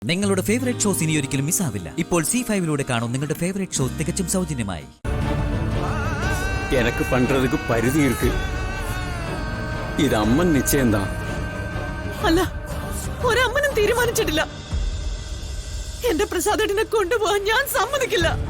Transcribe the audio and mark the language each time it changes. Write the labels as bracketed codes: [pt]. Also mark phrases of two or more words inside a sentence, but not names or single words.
[ml] നിങ്ങളുടെ [en] favourite shows [ml] ഇനി ഒരിക്കലും മിസ്സാവില്ല. ഇപ്പോൾ C5 കാണും നിങ്ങളുടെ [en] favourite show [ml] തികച്ചും സൗജന്യമായി. [ta] எனக்கு பண்றதுக்கு பரிதி இருக்கு. [ml] ഇത് അമ്മൻ നിശ്ചയം എന്താ? അല്ല, ഒരമ്മനും തീരുമാനിച്ചിട്ടില്ല. എന്റെ പ്രസാദേട്ടനെ കൊണ്ടുപോകാൻ ഞാൻ സമ്മതിക്കില്ല.